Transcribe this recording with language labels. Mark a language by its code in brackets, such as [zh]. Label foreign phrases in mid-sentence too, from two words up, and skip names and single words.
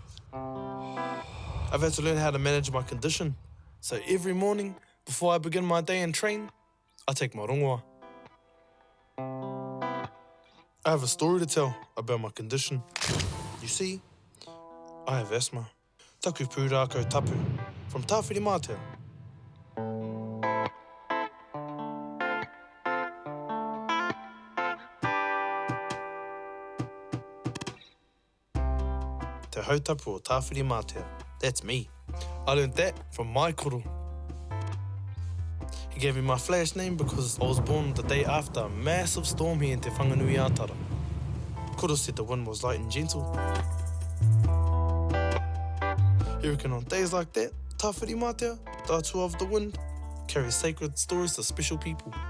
[en] I've had to learn how to manage my condition. So every morning, before I begin my day and train, I take my rongoa. I have a story to tell about my condition. You see, I have asthma. [mi] Taku pūrākau tapu, from Tāwhiri Mātea. Te hautapu o Tāwhiri Mātea. [en] That's me. I learned that from my koro. He gave me my flash name because I was born the day after a massive storm here in Te Whanganui Atara. Koro said the wind was light and gentle. You reckon on days like that, Tāwhiri Mātea, the atua of the wind, carries sacred stories to special people.